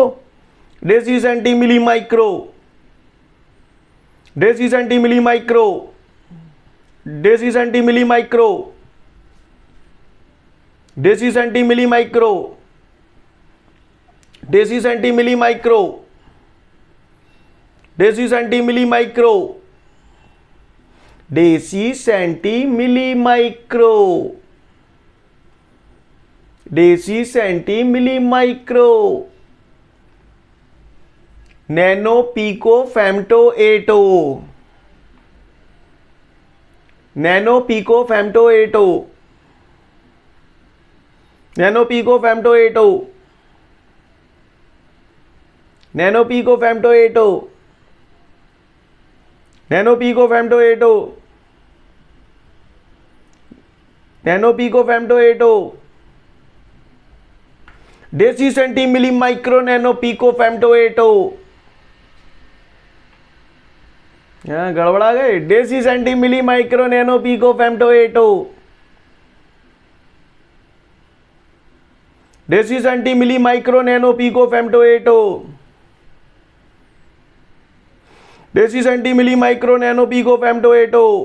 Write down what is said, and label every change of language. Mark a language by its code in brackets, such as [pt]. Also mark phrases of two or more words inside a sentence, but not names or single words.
[en] deci centi milli micro, deci centi milli micro, deci centi milli micro, deci centi milli micro, deci centi milli micro, deci centi milli micro, deci centi milli micro, deci centi milli micro. nano pico femto atto, nano pico femto atto, nano pico femto atto, nano pico femto atto, nano pico femto atto, nano pico femto atto. deci centi milli micro nano pico femto atto. [hi] गड़बड़ा गए। [en] deci centi milli micro nano pico femto atto, deci centi milli micro nano pico femto atto, deci centi milli micro nano pico femto atto,